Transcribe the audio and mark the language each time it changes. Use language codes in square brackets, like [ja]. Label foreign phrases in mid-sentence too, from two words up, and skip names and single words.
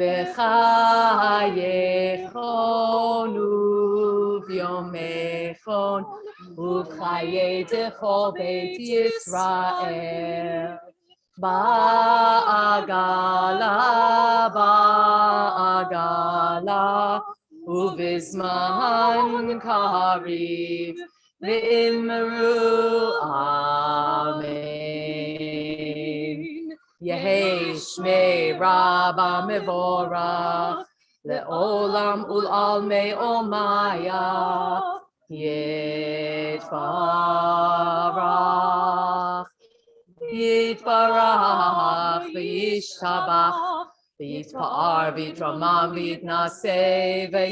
[arc] ובחייכון וביומיכון ובחיי דכל בית ישראל בעגלא ובזמן קריב ואמרו אמן. יהא שמה רבא מברך לעלם ולעלמי עלמיא יתברך. יתברך וישתבח ויתפאר ויתרומם ויתנשא